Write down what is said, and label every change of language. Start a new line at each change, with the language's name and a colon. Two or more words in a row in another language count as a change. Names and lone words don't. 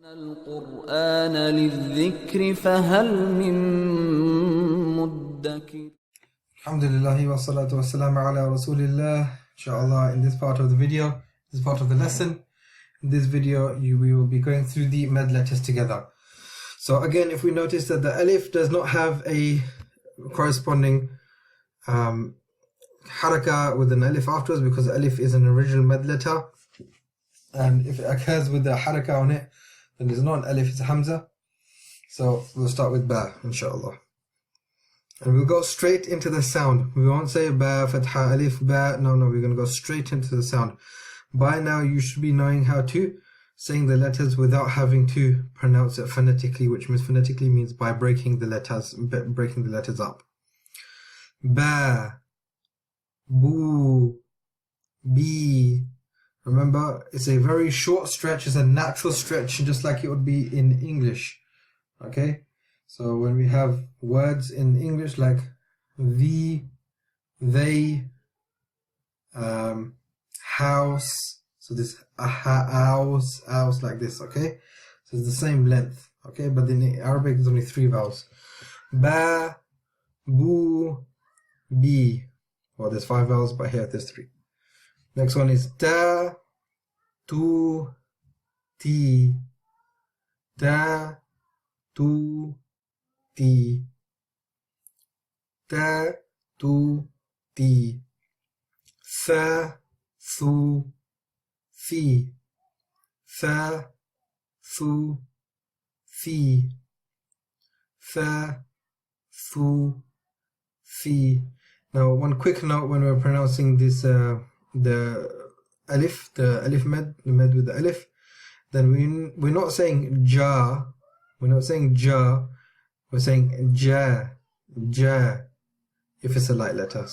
Arabic: القرآن للذكر فهل من مدكر. الحمد لله و الصلاة و السلام على رسول الله. إن شاء الله,
English: in this part of the video, this part of the lesson, in this video we will be going through the med letters together. So again, if we notice that the alif does not have a corresponding haraka with an alif afterwards, because alif is an original med letter, and if it occurs with the haraka on it, then it's not an alif, it's a hamza. So we'll start with ba,
Arabic: إن شاء الله.
English: And we'll go straight into the sound. We won't say ba, fatha, alif, ba. No, we're going to go straight into the sound. By now, you should be knowing how to sing the letters without having to pronounce it phonetically, which means phonetically means by breaking the letters up. Ba, boo, bi. Remember, it's a very short stretch. It's a natural stretch, just like it would be in English. Okay? So when we have words in English like the, they, house, so this house like this, okay? So it's the same length, okay? But in Arabic, there's only 3 vowels. Ba, boo, bi. Well, there's 5 vowels, but here there's 3. Next one is ta, tu, ti. Ta, tu, ti. Ta, tu, ti. Tha, thu, thi. Tha, thu, thi. Tha, thu, thi. Now, one quick note when we're pronouncing this, the alif med, the med with the alif, then we're not saying ja, we're saying ja, if it's a light letter.